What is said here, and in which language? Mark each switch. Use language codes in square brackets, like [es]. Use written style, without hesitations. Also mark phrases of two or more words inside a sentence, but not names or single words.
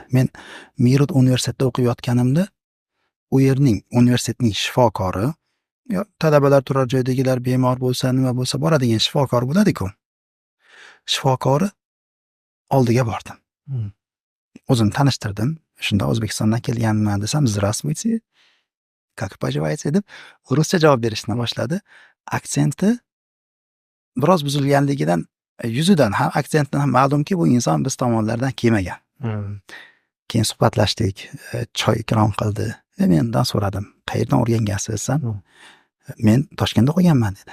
[uz] Men Mirut universitetida o'qiyotganimda u yerning universitetning shifokori, talabalar turar joydagilar bemor bo'lsa, nima bo'lsa boradigan shifokor bo'ladi-ku. Shifokori oldiga bordim. O'zimni tanishtirdim. Shunda O'zbekistondan kelganman desam, [ru] "Здравствуйте. Как поживаете?" [uz] deb ruscha javob berishni boshladi. Aksenti biroz buzilganligidan, yuzidan ham, aksentdan ham ma'lumki, bu inson biz tomonlardan kelmagan. Keyin suhbatlashdik, choy ikrom qildi. Men undan so'radim, "Qayerdan o'rgangansiz?" desam, "Men Toshkentda o'qiganman" dedi.